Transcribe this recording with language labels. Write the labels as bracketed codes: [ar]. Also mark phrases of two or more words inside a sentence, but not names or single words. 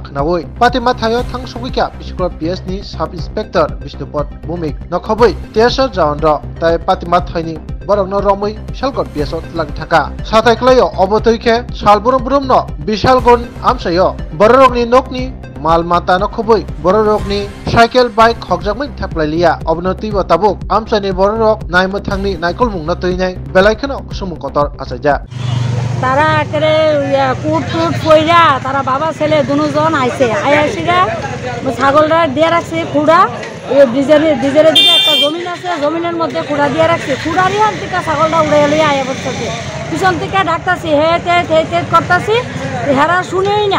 [trp] khnawui patima thayo thangsugikya biskor PS ni [en] sub inspector [trp] Bishnupot Bhumik nokhobui tesha jaundro tai patima thaini borokno romui bisalkor PS lang thaka sathai klayo obotoike salburum no bisalgon amsayo borokni nokni mal mata nokhobui borokni [en] cycle bike [trp] khokjakmai thaplailia obnoti tabuk amsani borok naimo thangni naikol mungna toinai belaikhano kusumung kotor asaja [bn] তারা একেবারে কুট টুট পইরা তারা বাবা ছেলে দুজন আইছে আইসিরা ছাগলরা দিয়ে রাখছে খুঁড়া ব্রিজের দিকে একটা জমিন আছে জমিনের মধ্যে খুঁড়া দিয়ে রাখছে খুঁড়ার হাত থেকে ছাগলটা উড়ে এলে আয়া বসতেছে পিছন থেকে ডাকতাছি হেট করতেছি হেরা শুনেই না